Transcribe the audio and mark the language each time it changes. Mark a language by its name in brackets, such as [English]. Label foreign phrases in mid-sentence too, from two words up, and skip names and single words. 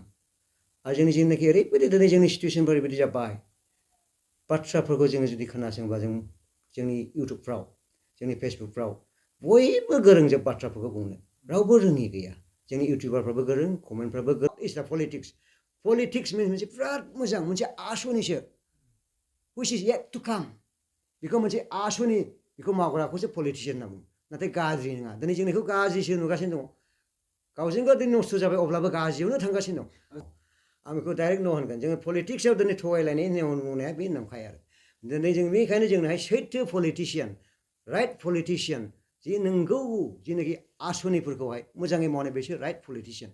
[Bodo] आरो जोंनि जेनाखि ओरैबायदि दिनै जोंनि सिटुएसनफोर ओरैबायदि जाबाय, बाथ्राफोरखौ जोङो जुदि खोनासङोब्ला जोंनि इउटुबफ्राव, जोंनि फेसबुकफ्राव बयबो गोरोंजोब बाथ्राफोरखौ बुंनो, रावबो रोङि गैया। जोंनि इउटुबारफ्राबो गोरों, कमेन्टफ्राबो गोरों। [English] it's the politics [Bodo] मोनसे बिराद मोजां मोनसे आसनिसो, [English] which is yet to come। [Bodo] बेखौ मोनसे आसनि, बेखौ मावग्राखौसो पलिटिसियान होनना बुङो, नाथाय गाज्रि नङा। दिनै जों बेखौ गाज्रिसो नुगासिनो दङ। गावजों गाव दिनै नस्थ' जाबाय, अब्लाबो गाज्रियावनो थांगासिनो दं। आं बेखौ डाइरेक्ट न' होनगोन, जोङो पलिटिक्सआव दिनै थगायलायनाय बुंनाया बे नंखाय आरो दिनै जों बेनिखायनो जोंनोहाय सैथो पलिटिसियान, [English] right politician, [Bodo] जि नंगौ जेनाखि आसनिफोरखौहाय मोजाङै मावनाय, बेसो [English] right politician.